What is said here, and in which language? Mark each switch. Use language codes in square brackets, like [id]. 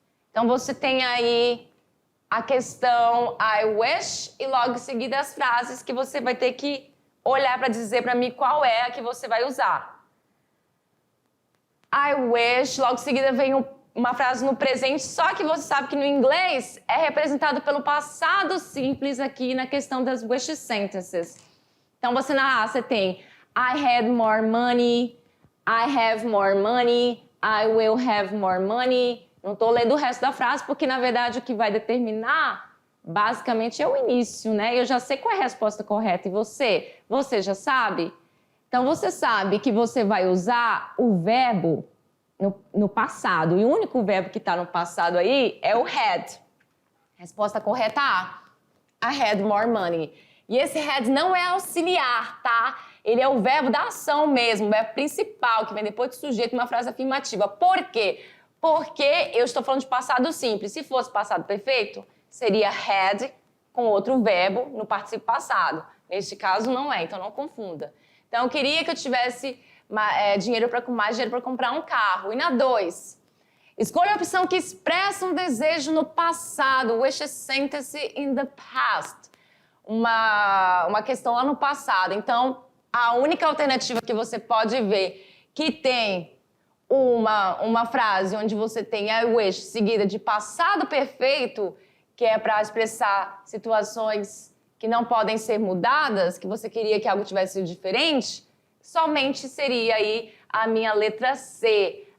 [pt] Então, você tem aí a questão I wish e logo em seguida as frases que você vai ter que olhar para dizer para mim qual é a que você vai usar. I wish, logo em seguida vem uma frase no presente, só que você sabe que no inglês é representado pelo passado simples aqui na questão das wish sentences. Então você tem [en] I had more money, I have more money, I will have more money. [pt] Não estou lendo o resto da frase porque na verdade o que vai determinar basicamente é o início, né? Eu já sei qual é a resposta correta e você? Você já sabe? Então você sabe que você vai usar o verbo no passado. E o único verbo que está no passado aí é o had. Resposta correta A. [en] I had more money. [pt] E esse had não é auxiliar, tá? Ele é o verbo da ação mesmo, o verbo principal, que vem depois do sujeito numa frase afirmativa. Por quê? Porque eu estou falando de passado simples. Se fosse passado perfeito, seria had com outro verbo no particípio passado. Neste caso, não é, então não confunda. Então, eu queria que eu tivesse mais dinheiro para comprar um carro. E na 2, escolha a opção que expressa um desejo no passado. [en] Wish a sentence in the past. [pt] Uma questão lá no passado. Então, a única alternativa que você pode ver que tem uma frase onde você tem I wish seguida de passado perfeito, que é para expressar situações que não podem ser mudadas, que você queria que algo tivesse sido diferente, somente seria aí a minha letra C.